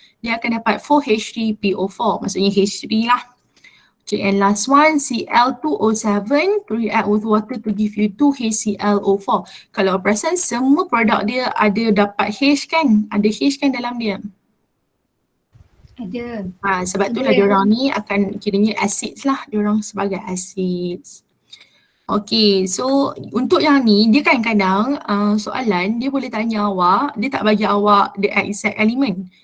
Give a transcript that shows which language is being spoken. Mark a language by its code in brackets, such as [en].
[ms] Dia akan dapat 4H3PO4, maksudnya H3 lah. [en] Okay, and last one, Cl2O7 to react with water to give you 2HClO4. [ms] Kalau perasan semua produk dia ada dapat H kan? Ada H kan dalam dia? Ada. Sebab tu lah diorang ni akan kiranya acids lah, diorang sebagai acids. Okay, so untuk yang ni dia kadang-kadang soalan dia boleh tanya awak, dia tak bagi awak the exact element.